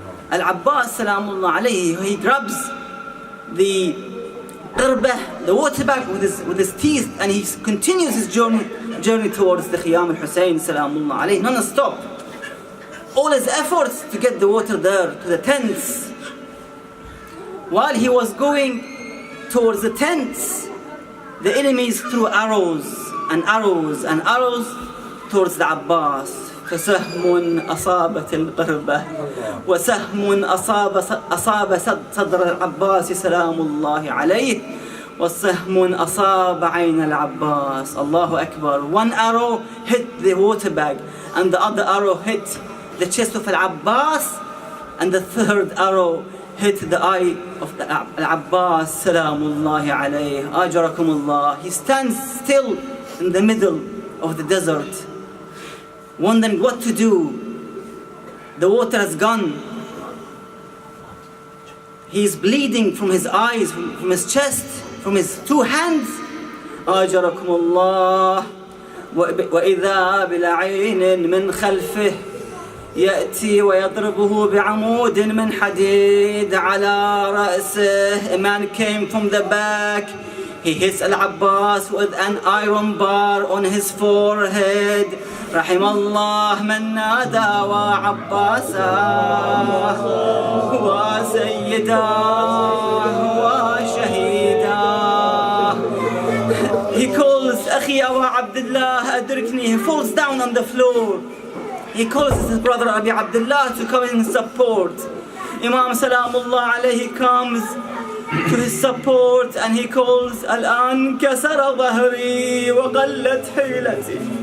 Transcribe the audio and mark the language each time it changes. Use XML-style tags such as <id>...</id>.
<en>Al-Abbas, salamullah alayhi, he grabs the qirbah, the water bag with his teeth, and he continues his journey towards the Khiyam al-Hussein, salamullah alayhi, non-stop. All his efforts to get the water there, to the tents. While he was going towards the tents, the enemies threw arrows and arrows and arrows towards the Abbas.</en> <ar>فسهم أصابت القربة وسهم أصاب صدر العباس سلام الله عليه والسهم أصاب عين العباس.</ar> <en>Allahu Akbar. One arrow hit the water bag, and the other arrow hit the chest of Al-Abbas, and the third arrow hit the eye of Al-Abbas, salamullahi alayh, ajarakumullah. He stands still in the middle of the desert, wondering what to do. The water has gone. He is bleeding from his eyes, from his chest, from his two hands. ajarakumullah.</en> <ar>وإذا بلعين من خلفه يأتي ويضربه بعمود من حديد على رأسه.</ar> <en>A man came from the back. He hits Al-Abbas with an iron bar on his forehead.</en> <ar>رحم الله من نادى وعباسا وسيدا وشهيدا.</ar> <en>He calls</en> <ar>أخي أبا عبد الله أدركني.</ar> <en>He falls down on the floor. He calls his brother Abi Abdullah to come in support. Imam Salamullah alayhi comes to his support, and he calls</en> <ar>الآن كسر ظهري وقلت حيلتي.</ar>